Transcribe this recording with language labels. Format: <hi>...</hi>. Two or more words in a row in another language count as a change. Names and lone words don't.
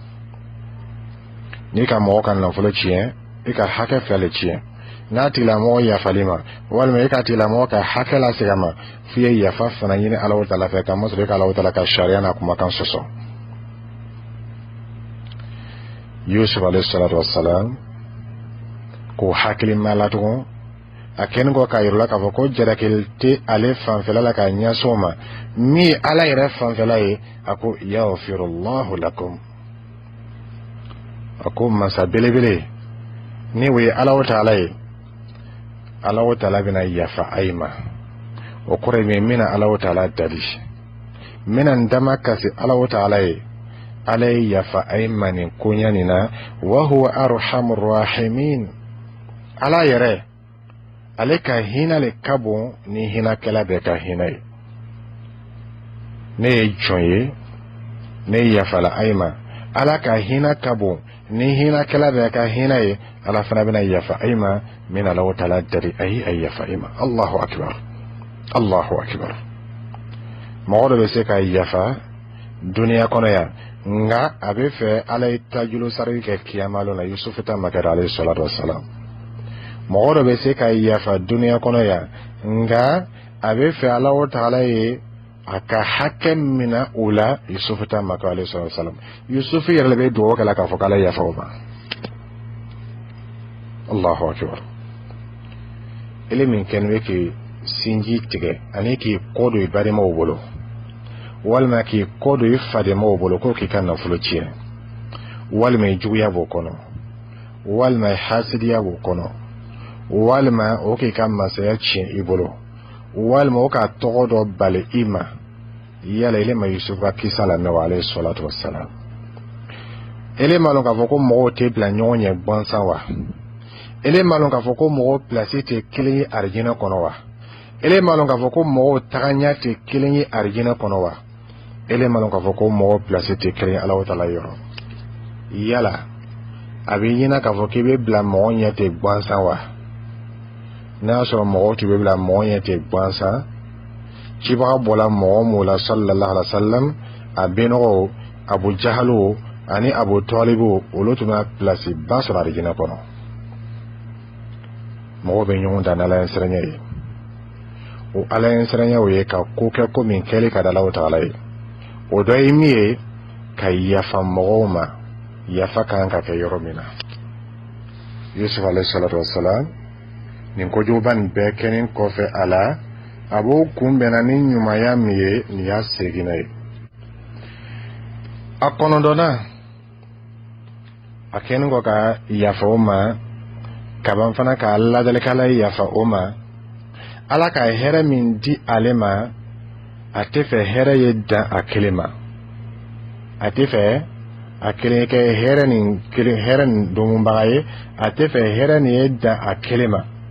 <bm>n'i ka mɔgɔ ka nafolo tiɲɛ i ka hakɛ fila le tiɲɛ n'a tigilamɔgɔ yafali ma walima i ka tigilamɔgɔ ka hakɛ lasegin a ma f'i ye yafa fana ɲini Alahu Taala fɛ kamasɔrɔ i ka Alahu Taala ka sariya n'a kumakan sɔsɔ Yusuf</bm> <ar>عليه الصلاة والسلام</ar> <bm>ko hakili ma la tugun a kɛlen kɔ k'a yir'u la k'a fɔ ko jarakɛli tɛ ale fanfɛla la k'a ɲɛsin o ma min ye Ala yɛrɛ fanfɛla ye a ko</bm> <ar>يغفر الله لكم</ar> <bm>a ko masa belebele ni o ye Alahu Taala ye Alahu Taala bɛna yafa a ye ma o kɔrɔ ye min bɛna Alahu Taala dali n bɛna n dama kasi Alahu Taala ye Ala ye yafa a ye ma nin koɲɛ nin na</bm> <ar>وهو أرحم الراحمين</ar> <bm>Ala yɛrɛ ale ka hinɛ le ka bon ni hinɛkɛla bɛɛ ka hinɛ ye ne ye jɔn ye ne yafala a ye ma Ala ka hinɛ ka bon ni hinɛkɛla bɛɛ ka hinɛ ye Ala fana bɛna yafa a ye ma min Alahu Taala dari a ye a yafa a ma</bm> <ar>الله أكبر الله أكبر</ar> <bm>mɔgɔ dɔ bɛ se ka yafa duniya kɔnɔ yan nka a bɛ fɛ Ala ye tajulu sari kɛ kiyama lon na Yusuf ta makɛra</bm> <ar>عليه الصلاة والسلام</ar> <bm>mɔgɔ dɔ bɛ se ka yafa duniya kɔnɔ yan nka a bɛ fɛ Alahu Taala ye a ka hakɛ minɛ o la Yusuf ta makɛra</bm> <ar>عليه الصلاة والسلام</ar> <bm>Yusuf yɛrɛ de bɛ dugawu kɛla k'a fɔ k'Ala yafa o ma</bm> <ar>الله أكبر</ar> <bm>ele min kɛlen bɛ k'i sinji tigɛ ani k'i kɔ don i balimaw bolo walima k'i kɔ don i fadenmaw bolo ko k'i ka nafolo tiɲɛ walima i juguya b'o kɔnɔ walima i hasidiya b'o kɔnɔ walima o k'i ka masaya tiɲɛ i bolo walima o k'a tɔgɔ dɔ bali i ma yala ele ma Yusuf ka kisa lamɛn wa</bm> <ar>عليه الصلاة والسلام</ar> <bm>ele ma lɔn k'a fɔ ko mɔgɔw tɛ bila ɲɔgɔn ɲɛ gansan wa ele ma lɔn k'a fɔ ko mɔgɔw pilasi tɛ kelen ye arijinɛ kɔnɔ wa ele ma lɔn k'a fɔ ko mɔgɔw tagaɲa tɛ kelen ye arijinɛ kɔnɔ wa ele ma lɔn k'a fɔ ko mɔgɔw pilasi tɛ kelen ye Alahu Taala yɔrɔ yala a bɛ ɲɛna k'a fɔ k'i bɛ bila mɔgɔ ɲɛ tɛ gansan wa n'a y'a sɔrɔ mɔgɔw tun bɛ bila mɔgɔ ɲɛ tɛ gansan cibaga bɔla mɔgɔ min la</bm> <ar>صلى الله عليه وسلم</ar> <bm>a benɔgɔw Abu Jahalu ani Abu Talibu olu tun bɛ pilasi ba sɔrɔ arijinɛ kɔnɔ mɔgɔw bɛ ɲɔgɔn dan n'Ala ɲɛsiranya ye o Ala ɲɛsiranya o ye ka ko kɛ ko min kɛli ka di Alahu Taala ye o dɔ ye min ye ka yafa mɔgɔw ma yafa kan ka kɛ yɔrɔ min na Yusuf</bm> <ar>عليه الصلاة والسلام</ar> <bm>nin kojuguba nin bɛɛ kɛlen kɔfɛ a la a b'o kunbɛnna ni ɲumanya min ye nin y'a seginna ye a kɔnɔdɔnna a kɛlen kɔ ka yafa o ma kaban fana ka Allah dalikala yafa oma ala ka hɛrɛ min di ale ma a tɛ fɛ hɛrɛ ye dan a kelen ma a tɛ fɛ a kelen kɛ hɛrɛ nin donbaga ye a tɛ fɛ hɛrɛ nin ye dan a kelen ma</bm>